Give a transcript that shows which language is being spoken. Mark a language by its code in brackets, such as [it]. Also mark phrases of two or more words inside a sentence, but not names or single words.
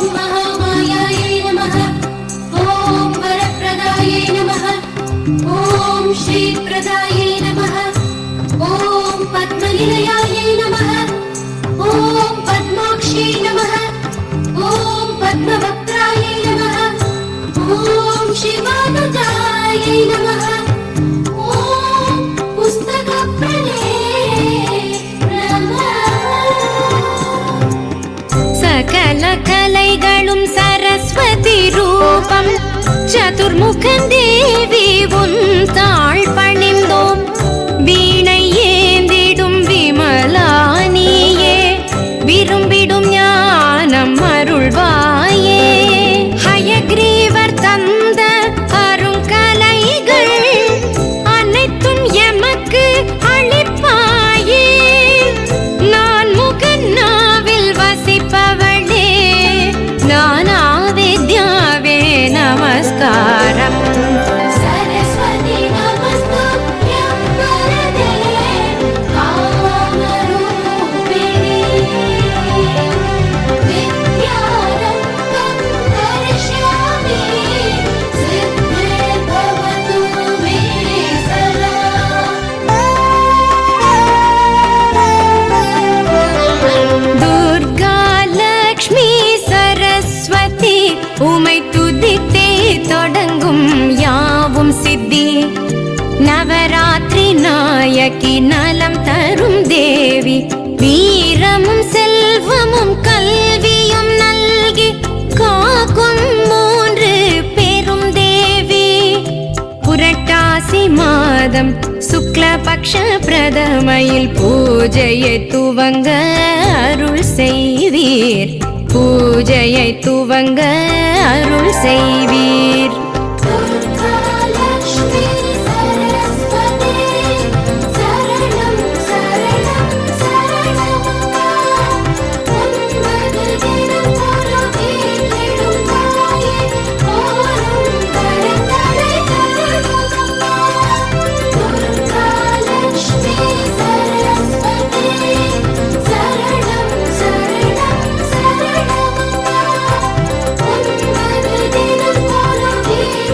[sa] महामायायै नमः ॐ वरप्रदायै नमः ॐ श्रीप्रदायै नमः ॐ पद्मनिलयायै नमः ॐ पद्माक्ष्यै नमः ॐ पद्मवक्त्रायै नमः ॐ शिवानुजायै नमः ॐ पुस्तकप्रदे नमः [ta] சகல கலைகளும் சரஸ்வதி ரூபம் சதுர்முகன் தேவி உன் தாழ் பணிந்தோம் வீணை ஏந்திடும் விமலானியே விரும்பிடும் ஞானம் அருள்வாயே ஹயக்ரீவர் தந்த அருங்கலைகள் அனைத்தும் எமக்கு அளிப்பாயே நான் முகநாவில் வசிப்பவளே நானாவித்யாவே நமஸ்காரம் [sa] सरस्वती नमस्तुभ्यं वरदे कामरूपिणी विद्यारम्भं करिष्यामि सिद्धिर्भवतु मे सदा [ta] துர்கா லக்ஷ்மி சரஸ்வதி உமை துதித்தே தொடங்கும் யாவும் சித்தி நவராத்திரி நாயகி நலம் தரும் தேவி வீரமும் செல்வமும் கல்வியும் நல்கி காக்கும் மூன்று பெரும் தேவி புரட்டாசி மாதம் சுக்லபக்ஷ பிரதமையில் பூஜையை துவங்க அருள் செய்வீர் பூஜையை துவங்க அருள் செய்வீர் [sa] दुर्गा लक्ष्मी सरस्वती शरणं शरणं [ta] शरणमम्मा ஒன்பது தினம் ஒரு வீட்டிடும் தாயே ஓரும் வரங்களை தரணுமம்மா [sa] दुर्गा लक्ष्मी सरस्वती शरणं शरणं शरणमम्मा [ta] ஒன்பது தினம் ஒரு